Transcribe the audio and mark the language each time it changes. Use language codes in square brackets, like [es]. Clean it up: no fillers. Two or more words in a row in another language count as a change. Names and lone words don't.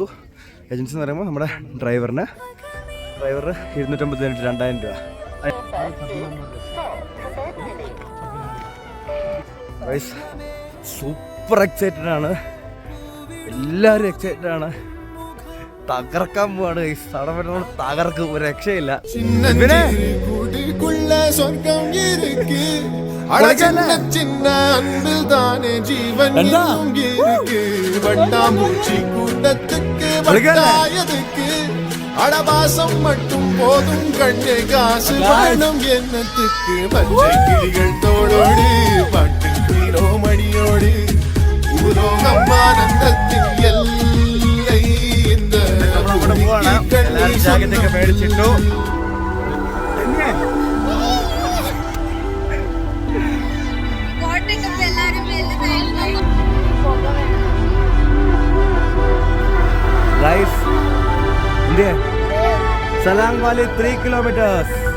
[ml] ഏജൻസി എന്ന് പറയുമ്പോൾ നമ്മുടെ ഡ്രൈവർ 250 രൂപ, 2000 രൂപ. [en] super excited [ml] ആണ്, എല്ലാവരും എക്സൈറ്റഡ് ആണ്. തകർക്കാൻ പോവാണ്, തകർക്കും, ഒരു രക്ഷയില്ല. [ta] அடவாசம் மட்டும் போதும் கண்ணே, காசு வேணும் என்னத்துக்கு? பச்சை கிளிகள் தோளோடு பாட்டு நீரோ மணியோடு ஊரோகம் ஆனந்தத்தின் எல்லை இந்த [ml] ജാക്കറ്റൊക്കെ മേടിച്ചിട്ടു. സലാങ് വാലി 3 kilometers.